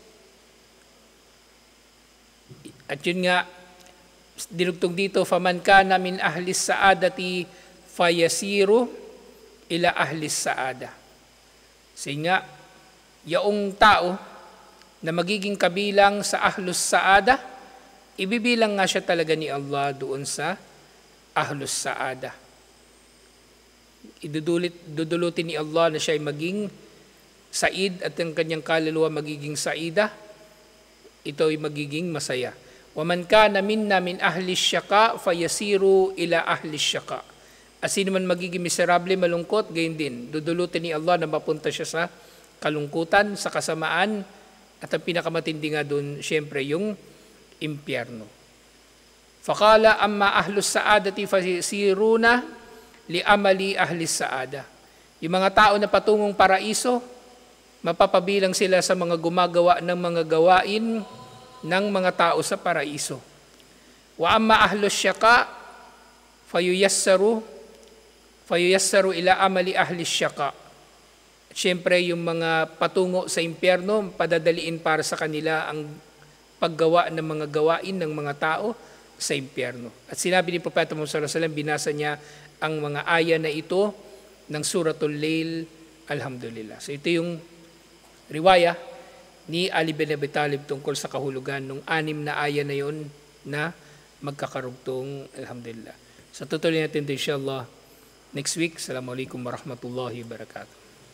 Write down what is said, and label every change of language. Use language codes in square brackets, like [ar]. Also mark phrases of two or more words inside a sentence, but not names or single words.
[tl] At yun nga, dinugtong dito, [ar] فمن كان من أهل السعادة فييسر إلى أهل السعادة. [tl] Sige nga, yaong tao na magiging kabilang sa [ar] أهل السعادة, [tl] ibibilang nga siya talaga ni Allah doon sa [ar] أهل السعادة. [tl] Idudulutin ni Allah na siya ay maging said at ang kanyang kaluluwa magiging saida, ito ay magiging masaya. [ar] وَمَنْ كَانَ مِنَّا مِنْ أَهْلِ الشَّقَاءِ فَيَسِيرُ إِلَى أَهْلِ الشَّقَاءِ. [tl] At sino man magiging miserable, malungkot, gayon din. Dudulutin ni Allah na mapunta siya sa kalungkutan, sa kasamaan, at ang pinakamatindi nga doon, siyempre, yung impyerno. [ar] فَقَالَ أَمَّا أَهْلُ السَّعَادَةِ فَيَسِيرُونَ لِأَمَلِ أَهْلِ السَّعَادَةِ. [tl] Yung mga tao na patungong paraiso, mapapabilang sila sa mga gumagawa ng mga gawain ng mga tao sa paraiso. [ar] وأما أهل الشقاء فييسر فييسر إلى عمل أهل الشقاء. [tl] Siyempre, yung mga patungo sa impyerno, padadaliin para sa kanila ang paggawa ng mga gawain ng mga tao sa impyerno. At sinabi ni Propeta Muhammad [ar] صلى الله عليه وسلم, [tl] binasa niya ang mga aya na ito ng Suratul Lail, alhamdulillah. So ito yung riwaya ni Ali bin Abi Talib tungkol sa kahulugan ng 6 na aya na yon na magkakarugtong, alhamdulillah. So tutuloy natin ito inshallah [en] next week. [ar] السلام عليكم ورحمة الله وبركاته.